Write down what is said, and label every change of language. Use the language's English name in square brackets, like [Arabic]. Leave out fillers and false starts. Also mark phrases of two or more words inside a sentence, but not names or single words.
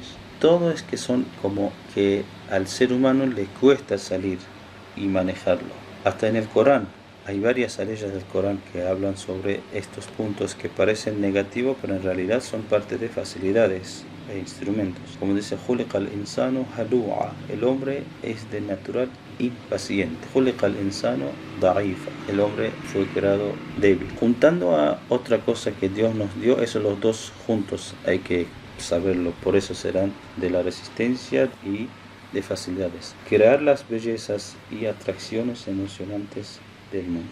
[Spanish] Todo es que son como que al ser humano le cuesta salir y manejarlo. Hasta en el Corán hay varias aleyas del Corán que hablan sobre estos puntos que parecen negativos, pero en realidad son parte de facilidades e instrumentos. Como dice, [Arabic] خلق الإنسان هلوعا, [Spanish] el hombre es de natural impaciente. [Arabic] خلق الإنسان ضعيفا, [Spanish] el hombre fue creado débil. Juntando a otra cosa que Dios nos dio, esos los dos juntos hay que saberlo, por eso serán de la resistencia y de facilidades. Crear las bellezas y atracciones emocionantes del mundo.